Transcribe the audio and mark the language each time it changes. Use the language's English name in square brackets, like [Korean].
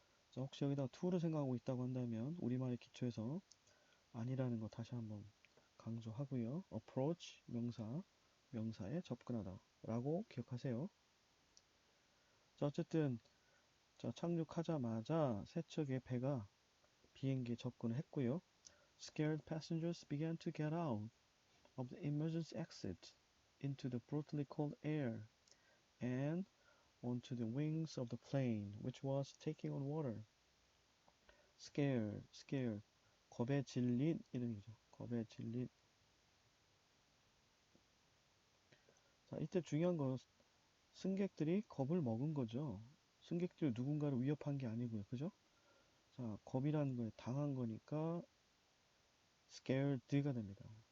[Korean] 자, 혹시 여기다 to를 생각하고 있다고 한다면 우리말의 기초에서 아니라는 거 다시 한번 강조하고요. approach 명사, 명사에 접근하다 라고 기억하세요. 자, 어쨌든 자, 착륙하자마자 세 척의 배가 비행기에 접근을 했고요. [English] Scared passengers began to get out of the emergency exit into the brutally cold air and onto the wings of the plane, which was taking on water. [Korean] scared, 겁에 질린 이런 얘기죠. 겁에 질린. 자, 이때 중요한 건 승객들이 겁을 먹은 거죠. 승객들이 누군가를 위협한 게 아니고요. 그죠? 자, 겁이라는 거에 당한 거니까 scared가 됩니다.